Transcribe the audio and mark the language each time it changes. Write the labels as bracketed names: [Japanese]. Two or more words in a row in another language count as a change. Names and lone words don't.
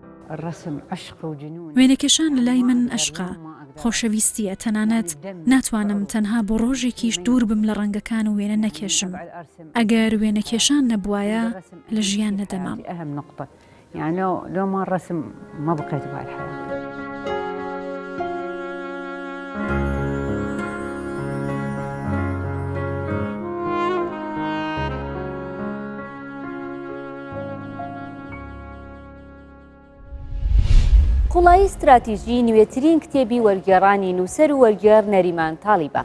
[Arabic] الرسم عشق وجنون. [Central Kurdish] وێنەکێشان لە لای من عشقا، خۆشەویستیە، تەنانەت ناتوانم تەنها بۆ ڕۆژێکیش دوور بم لە ڕەنگەکان و وێنە نەکێشم. ئەگەر وێنەکێشان نەبوایە لە ژیان نەدەمام. [Arabic] أهم نقطة يعني لو ما الرسم ما بقيت بهالحياة. [Central Kurdish] قوڵایی استراتیژی نوێترین کتێبی وەرگێڕانی نووسەر و وەرگێڕ نەریمان تاڵیبە.